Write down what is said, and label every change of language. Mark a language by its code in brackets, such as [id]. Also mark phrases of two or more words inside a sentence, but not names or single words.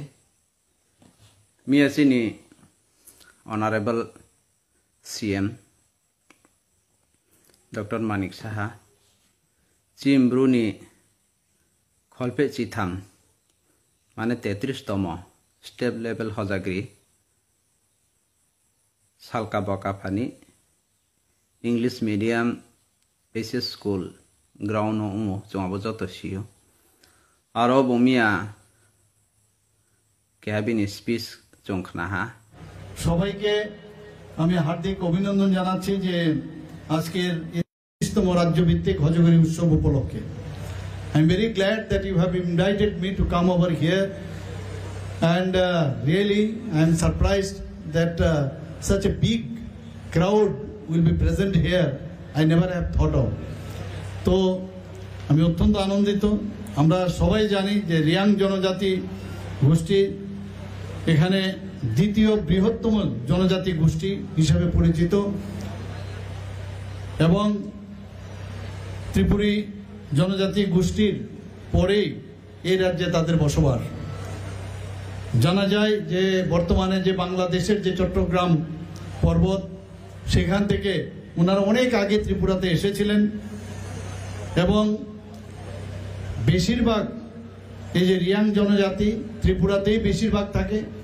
[ria] Mia sini [en] Honorable CM Dr. [ria] Manik Saha Chimbruni Kholpe Chitham mane 33 tomo step level hojagri salka boka phani [en] English medium basis school ground [ria] umo chungabo joto siyo aro bomia cabin speech chungkhna ha [bn] সবাইকে আমি হার্দিক অভিনন্দন জানাচ্ছি যে আজকের 30তম রাজ্যভিত্তিক হজগরি উৎসব উপলক্ষে [en] I am very glad that you have invited me to come over here and really I am surprised that such a big crowd will be present here. [bn] I never have thought of. তো আমি অত্যন্ত আনন্দিত আমরা সবাই জানি যে রিয়াং জনজাতি গোষ্ঠী এখানে দ্বিতীয় বৃহত্তম জনজাতি গোষ্ঠী হিসেবে পরিচিত এবং ত্রিপুরী জনজাতি গোষ্ঠীর পরেই এই রাজ্যে তাদের বসবাস জানা যায় যে বর্তমানে যে বাংলাদেশের যে চট্টগ্রাম পর্বত সেখান থেকে ওনারা অনেক আগে ত্রিপুরাতে এসেছিলেন এবং বেশিরভাগ এই যে রিয়াং জনজাতি ত্রিপুরাতেই বেশিরভাগ থাকে